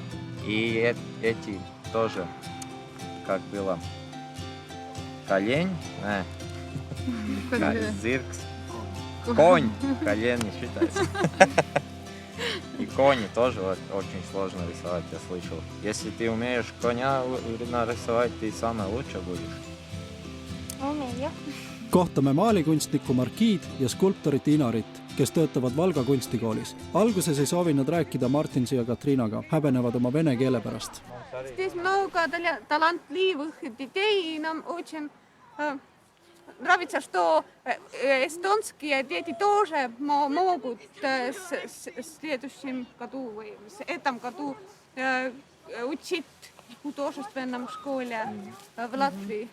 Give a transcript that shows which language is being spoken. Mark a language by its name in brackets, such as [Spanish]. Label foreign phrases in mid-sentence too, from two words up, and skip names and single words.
[Russian] И эти тоже, как было, колень, зиркс, конь, колень не считается. И кони тоже очень сложно рисовать, я слышал. Если ты умеешь коня нарисовать, ты самое лучшее будешь. Умею. [Estonian] Kohtame maalikunstniku Markiid ja skulptorit Inarit, kes töötavad Valga kunstikoolis. Alguses ei soovi nad rääkida Martinsi ja Katriinaga, häbenevad oma vene keele pärast. [Russian] Здесь много талантливых детей, нам очень нравится, что эстонские дети тоже могут в следующем году, в этом году учить в художественном школе в Латвии.